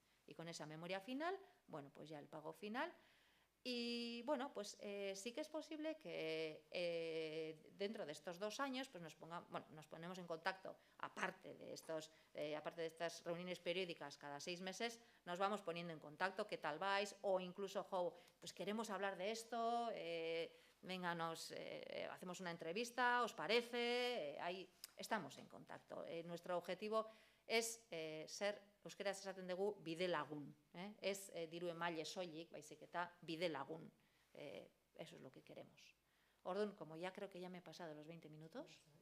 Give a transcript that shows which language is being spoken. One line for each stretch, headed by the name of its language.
Spanish: Y con esa memoria final, bueno, pues ya el pago final. Y bueno, pues sí que es posible que dentro de estos 2 años pues nos ponemos en contacto, aparte de estas reuniones periódicas cada 6 meses, nos vamos poniendo en contacto, qué tal vais, o incluso, pues queremos hablar de esto, venga, hacemos una entrevista, ¿os parece? Ahí estamos en contacto. Nuestro objetivo es ser,
Basque: euskeraz esaten dugu,
Spanish: bidelagun.
Basque: Ez diru emaile soilik, baizik eta bidelagun.
Spanish: Eso es lo que queremos. Orduan, como ya creo que ya me he pasado los 20 minutos.